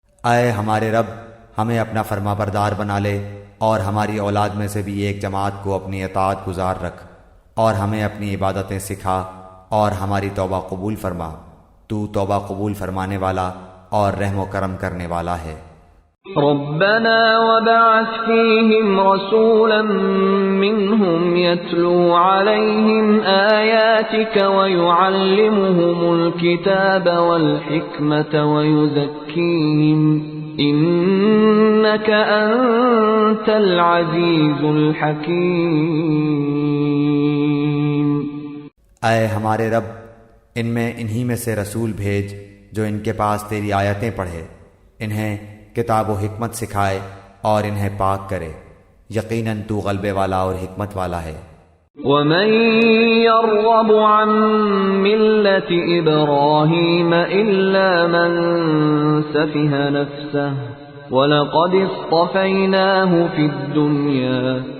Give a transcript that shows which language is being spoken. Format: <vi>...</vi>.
<ur>اے ہمارے رب ہمیں اپنا فرما بردار بنا لے اور ہماری اولاد میں سے بھی ایک جماعت کو اپنی اطاعت گزار رکھ اور ہمیں اپنی عبادتیں سکھا اور ہماری توبہ قبول فرما، تو توبہ قبول فرمانے والا اور رحم و کرم کرنے والا ہے۔</ur> <ar>ربنا وبعث فيهم رسولا منهم يتلو عليهم آياتك ويعلمهم الكتاب والحكمة ويزكيهم إنك أنت العزيز الحكيم۔</ar> <ur>اے ہمارے رب ان میں انہی میں سے رسول بھیج جو ان کے پاس تیری آیتیں پڑھے، انہیں کتاب و حکمت سکھائے اور انہیں پاک کرے، یقیناً تو غلبے والا اور حکمت والا ہے۔</ur> <ar>وَمَن يَرْغَبُ عَن مِّلَّةِ إِبْرَاهِيمَ إِلَّا مَن سَفِهَ نَفْسَهُ وَلَقَدِ اصْطَفَيْنَاهُ فِي الدُّنْيَا</ar>